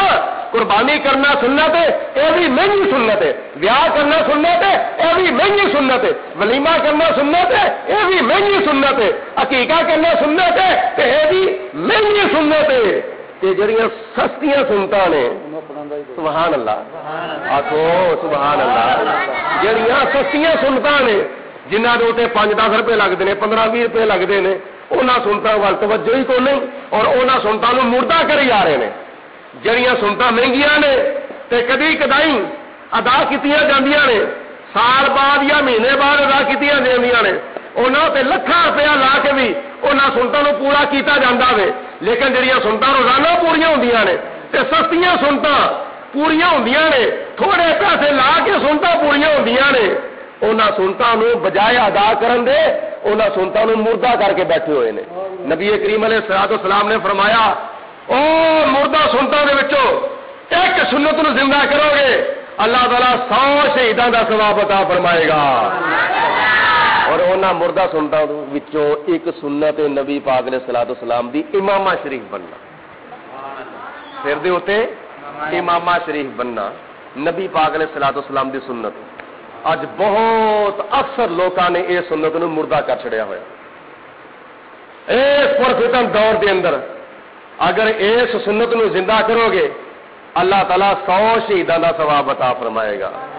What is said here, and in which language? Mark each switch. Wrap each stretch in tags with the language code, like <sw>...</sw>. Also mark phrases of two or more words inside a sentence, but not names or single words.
<ur>قربانی کرنا سنت ہے، یہ بھی مہنگی سنت ہے۔ ویاہ کرنا سنت ہے، یہ بھی مہنگی سنت ہے۔ ولیمہ کرنا سنت ہے، یہ بھی مہنگی سنت ہے۔ عقیقہ کرنا سنت ہے، یہ بھی مہنگی سنت ہے۔</ur> <pa>یہ جڑیاں سستیاں سنتاں نے،</pa> <ar>سبحان اللہ</ar> <pa>آکھو</pa> <ar>سبحان اللہ،</ar> <pa>جڑیاں سستیاں سنتاں نے جنہاں دے اوتے 5-10 روپے لگدے نے، 15-20 روپے لگدے نے، انہاں سنتاں وال توجہ ہی کوئی نہیں اور انہاں سنتاں نوں مردہ کری جا رہے نے۔ جڑیاں سنتاں مہنگیاں نے تے کدی کدائی ادا کیتیاں جاندیاں نے، سال بعد یا مہینے بعد ادا کیتیاں جاندیاں نے، انہاں تے لکھاں روپیہ لا کے بھی انہاں سنتاں نوں پورا کیتا جاندا وے، لیکن جڑیاں سنتاں روزانہ پوریاں ہوندیاں نے تے سستیاں سنتاں پوریاں ہوندیاں نے، تھوڑے پیسے لا کے سنتاں پوریاں ہوندیاں نے، انہاں سنتاں نوں بجائے ادا کرن دے انہاں سنتاں نوں مردہ کر کے بیٹھے ہوئے نے۔ نبی کریم</pa> <ar>علیہ الصلوۃ والسلام</ar> <pa>نے فرمایا او مردہ سنتاں دے وچوں ایک سنت نو زندہ کرو گے اللہ تعالیٰ 100 شہیداں دا ثواب عطا فرمائے گا۔ اور انہاں مردہ سنتاں وچوں ایک سنت نبی پاک</pa> <ar>علیہ الصلوۃ والسلام</ar> <pa>دی امامہ شریف بننا، سر دے اوتے امامہ شریف بننا نبی پاک</pa> <ar>علیہ الصلوۃ والسلام</ar> <pa>دی سنت۔ اج بہت اکثر لوکاں نے یہ سنت نو مردہ کر چھڑیا ہوا۔ اس پرفتن دور دے اندر اگر اس سنت نو زندہ کرو گے اللہ تعالیٰ 100 شہیداں دا ثواب عطا فرمائے گا۔</pa>